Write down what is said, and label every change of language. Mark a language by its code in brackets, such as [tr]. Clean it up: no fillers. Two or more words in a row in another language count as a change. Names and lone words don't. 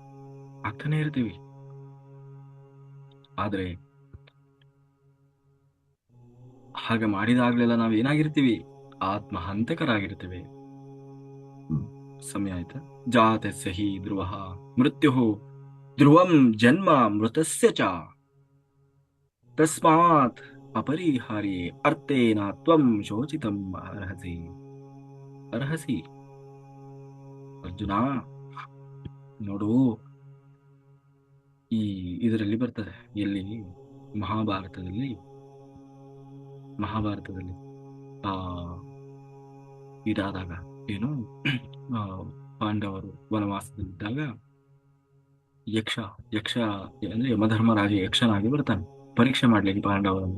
[kn] ಆದ್ರೆ ಹಾಗೆ ಮಾಡಿದಾಗ್ಲೆಲ್ಲ ನಾವೇನಾಗಿರ್ತೀವಿ? ಆತ್ಮಹಂತಕರಾಗಿರ್ತೇವೆ. ಸಮಯ ಆಯ್ತಾ? [sa] ಜಾತಸ್ಯ ಹಿ ಧ್ರುವಃ ಮೃತ್ಯುಃ ಧ್ರುವಂ ಜನ್ಮ ಮೃತಸ್ಯ ಚ ತಸ್ಮಾತ್ ಅಪರಿಹಾರ್ಯೇ ಅರ್ಥೇನ ತ್ವಂ ಶೋಚಿತಂ ಅರ್ಹಸಿ. [kn] ಅರ್ಜುನ ನೋಡು, ಈ ಇದರಲ್ಲಿ ಬರ್ತದೆ, ಎಲ್ಲಿ? ಮಹಾಭಾರತದಲ್ಲಿ ಇದಾದಾಗ ಏನು, ಪಾಂಡವರು ವನವಾಸದಲ್ಲಿದ್ದಾಗ ಯಕ್ಷ ಅಂದ್ರೆ ಯಮಧರ್ಮರಾಜ ಯಕ್ಷನಾಗಿ ಬರ್ತಾನೆ ಪರೀಕ್ಷೆ ಮಾಡ್ಲಿಕ್ಕೆ ಪಾಂಡವರನ್ನು.